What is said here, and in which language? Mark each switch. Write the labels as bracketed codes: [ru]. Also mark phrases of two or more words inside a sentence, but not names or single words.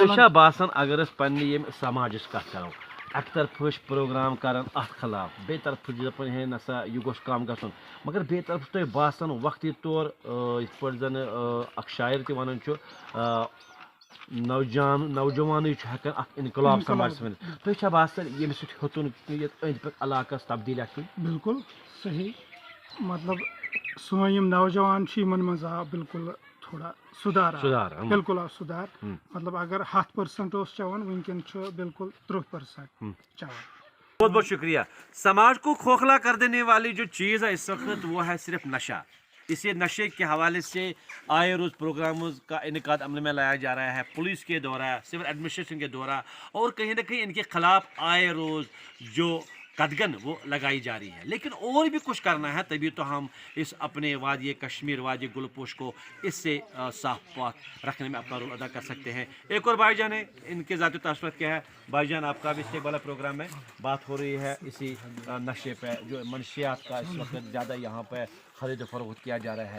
[ks] تۄہہِ چھا باسان اگر أسۍ پننہِ ییٚمہِ سماجٕچ کتھ کرو اکہِ طرفہٕ چھِ پروگرام کران اتھ خلاف بیٚیہِ طرفہٕ چھِ دپان ہے نسا یہِ گوٚژھ کم گژھُن مگر بیٚیہِ طرفہٕ چھُ تۄہہِ باسان وقتی طور یِتھ پٲٹھۍ زن اکھ شاعر تہِ ونان چھُ نوجوانٕے چھُ ہٮ۪کان اکھ انقلاب سماجس ؤنِتھ تۄہہِ چھا باسان ییٚمہِ سۭتۍ ہیوٚتُن یتھ أنٛدۍ پٔکۍ علاقس تبدیٖلی کُن بالکل صحیح مطلب سٲنۍ یِم نوجوان چھِ یِمن منٛز آو بالکل تھوڑا سُدھار بالکل آو سُدھار مطلب اگر 100% اوس چٮ۪وان وٕنکیٚن چھُ بالکل 30% چٮ۪وان [ur] بہت بہت شکریہ سماج کو کھوکھلا کر دینے والی جو چیز ہے اس وقت وہ ہے صرف نشہ اسی نشے کے حوالے سے آئے روز پروگرامز کا انعقاد عمل میں لایا جا رہا ہے پولیس کے دورہ [en] civil administration [ur] کے دورہ اور کہیں نہ کہیں ان کے خلاف آئے روز جو قدغن وہ لگائی جا رہی ہے، لیکن اور بھی کچھ کرنا ہے، تبھی تو ہم اس اپنے وادی کشمیر، وادی گلپوش کو اس سے صاف پاک رکھنے میں اپنا رول ادا کر سکتے ہیں. ایک اور بھائی جان ہے، ان کے ذاتی تاثرات کیا ہے؟ بھائی جان آپ کا بھی استیک والا پروگرام میں بات ہو رہی ہے اسی نشے پہ، جو منشیات کا اس وقت زیادہ یہاں پہ خرید فروخت کیا جا رہا ہے.